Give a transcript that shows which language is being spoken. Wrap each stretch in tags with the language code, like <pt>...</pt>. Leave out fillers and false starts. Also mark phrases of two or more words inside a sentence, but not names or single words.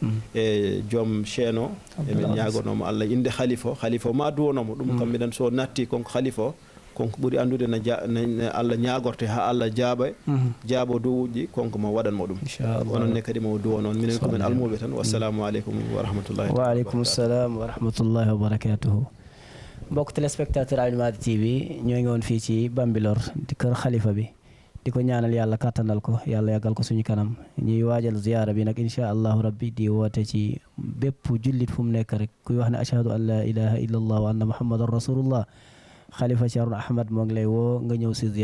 <ff>e joom chaine o emin ñagonomo Allah inde khalifa o ma duwonomo ɗum kam miɗen so natti konko khalifa o konko ɓuuri andude ne Allah ñagorte ha Allah jaabo dowuji konko mo waɗanmo ɗum ononne kadi mo duwo noon minen komin almuɓe tan</ff> <ar>والسلام عليكم ورحمة الله وعليكم السلام ورحمة الله وبركاته</ar> <wo>mbokk téléspectateur Alimadi TV ñoo ngi woon fii ci Bambilor di kër xalifa bi di ko ñaanal yàlla kattanal ko yàlla yàggal ko suñu kanam ñuy waajal ziyaara bi nag</wo> <ar>إن شاء الله ربي</ar> <wo>di woote ci bépp jullit fu mu nekk rek kuy wax ne</wo> <ar>أشهد أن لا إله إلا الله وأن محمدا رسول الله</ar> <wo>xalifa Ceerno Ahmad moo ngi lay woo nga ñëw</wo>